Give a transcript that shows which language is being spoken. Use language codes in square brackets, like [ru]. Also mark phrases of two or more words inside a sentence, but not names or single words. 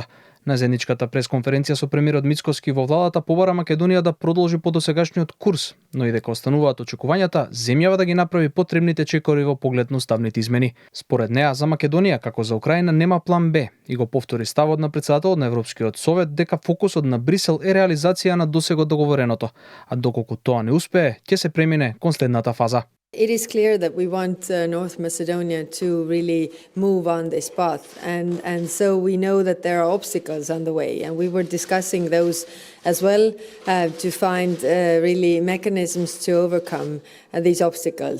[mk] На заедничката пресконференција со премиерот Мицкоски во владата побара Македонија да продолжи по досегашниот курс, но и дека остануваат очекувањата земјава да ги направи потребните чекори во поглед на уставните измени. Според неа, за Македонија, како за Украина, нема план Б и го повтори ставот на претседателот на Европскиот совет дека фокусот на Брисел е реализација на досега договореното, а доколку тоа не успее, ќе се премине кон следната фаза. [en] It is clear that we want North Macedonia to really move on this path, and so we know that there are obstacles on the way, and we were discussing those as well to find really mechanisms to overcome these obstacles.